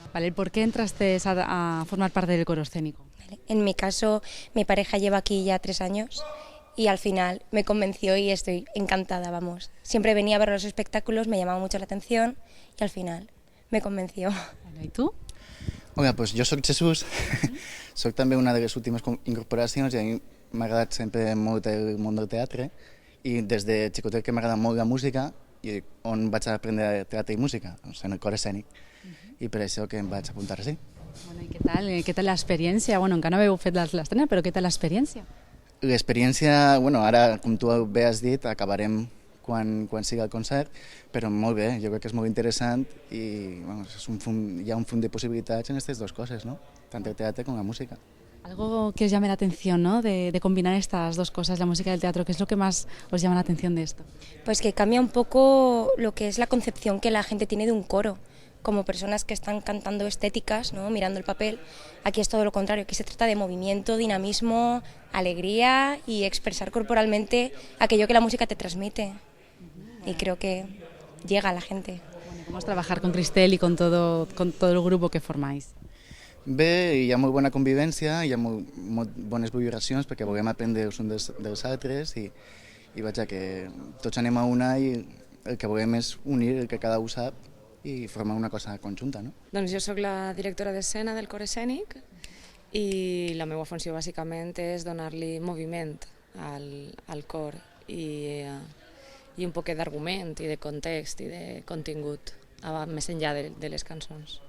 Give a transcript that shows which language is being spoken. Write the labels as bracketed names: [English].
[Spanish] Vale, ¿por qué entraste a formar parte del Coro Escénico? En mi caso, mi pareja lleva aquí ya 3 años y al final me convenció y estoy encantada, vamos. Siempre venía a ver los espectáculos, me llamaba mucho la atención y al final me convenció. ¿Y tú? [Catalan] Hola, doncs jo soc Jesús, soc també una de les últimes incorporacions i a mi m'ha agradat sempre molt el món del teatre i des de xicotet que m'agrada molt la música i on vaig aprendre teatre i música, doncs en el Cor Escènic, i per això que em vaig apuntar així. Bueno, i què tal l'experiència? Bueno, encara no heu fet l'estrena, però què tal l'experiència? L'experiència, bueno, ara, com tu bé has dit, acabarem quan sigui el concert, però molt bé, jo crec que és molt interessant i bueno, hi ha un font de possibilitats en aquestes dues coses, ¿no? Tant el teatre com la música. [Spanish] Algo que os llame la atención, ¿no? De combinar estas dos cosas, la música y el teatro, ¿qué es lo que más os llama la atención de esto? Pues que cambia un poco lo que es la concepción que la gente tiene de un coro. Como personas que están cantando estéticas, ¿no? Mirando el papel, aquí es todo lo contrario, aquí se trata de movimiento, dinamismo, alegría y expresar corporalmente aquello que la música te transmite. Y creo que llega a la gente. Bueno, ¿cómo es trabajar con Cristel y con todo el grupo que formáis? [Catalan] Bé, hi ha molt bona convivència, hi ha molt bones vibracions perquè volem aprendre els uns dels altres i vaja, que tots anem a una i el que volem és unir el que cada un sap i formar una cosa conjunta, no? Doncs jo sóc la directora d'escena del cor escènic i la meva funció bàsicament és donar-li moviment al cor i un poquet d'argument i de context i de contingut més enllà de les cançons.